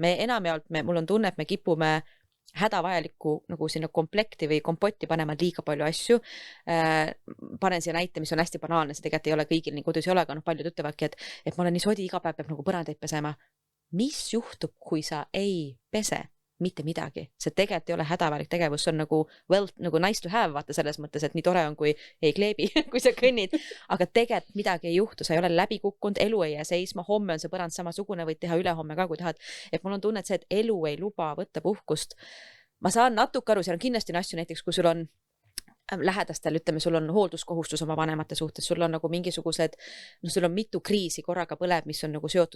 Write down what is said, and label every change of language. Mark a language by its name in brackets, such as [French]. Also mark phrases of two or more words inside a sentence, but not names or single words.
[Estonian] Me enamjaolt, mul on tunne, et me kipume hädavajalikku nagu sinna komplekti või kompotti panema liiga palju asju. Panen siia näite, mis on hästi banaalne, see tegelikult ei ole kõigil nii kodus ei ole, aga paljud ütlevadki, et ma olen nii sodi, iga päev peab nagu põrandeid pesema. Mis juhtub, kui sa ei pese? Mitte midagi. See tegelikult ei ole hädavajalik tegevus, see on nagu [English] nice to have, [Estonian] vaata selles mõttes, et nii tore on, kui ei kleebi, kui sa kõnnid, aga tegelikult midagi ei juhtu, sa ei ole läbi kukkunud, elu ei jää seisma, homme on see põrand samasugune, võid teha ülehomme ka, kui tahad. Et mul on tunne, et see, et elu ei luba võtta puhkust. Ma saan natuke aru, seal on kindlasti asju näiteks, kui sul on lähedastel, ütleme, sul on hoolduskohustus oma vanemate suhtes, sul on nagu mingisugused, sul on mitu kriisi korraga põleb, mis on nagu seotud